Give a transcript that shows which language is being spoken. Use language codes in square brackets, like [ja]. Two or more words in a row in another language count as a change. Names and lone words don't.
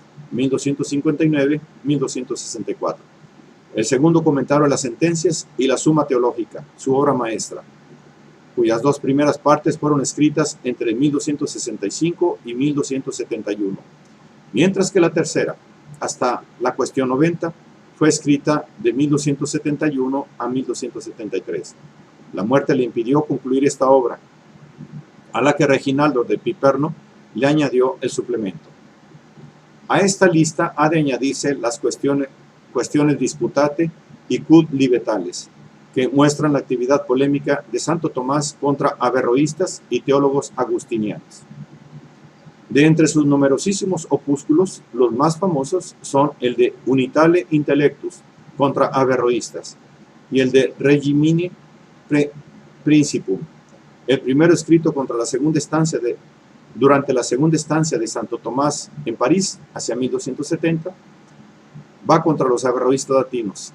[es] 1259-1264, el segundo Comentario a las Sentencias y la Summa Teológica, su obra maestra, cuyas dos primeras partes fueron escritas entre 1265 y 1271, mientras que la tercera, hasta la Cuestión 90, fue escrita de 1271 a 1273. La muerte le impidió concluir esta obra, a la que Reginaldo de Piperno le añadió el suplemento. A esta lista ha de añadirse las cuestiones disputate y quod libetales, que muestran la actividad polémica de Santo Tomás contra averroístas y teólogos agustinianos. De entre sus numerosísimos opúsculos, los más famosos son el de Unitale Intellectus contra averroístas y el de Regimine Principum, el primero escrito durante la segunda estancia de Santo Tomás en París, hacia 1270, va contra los averroístas latinos.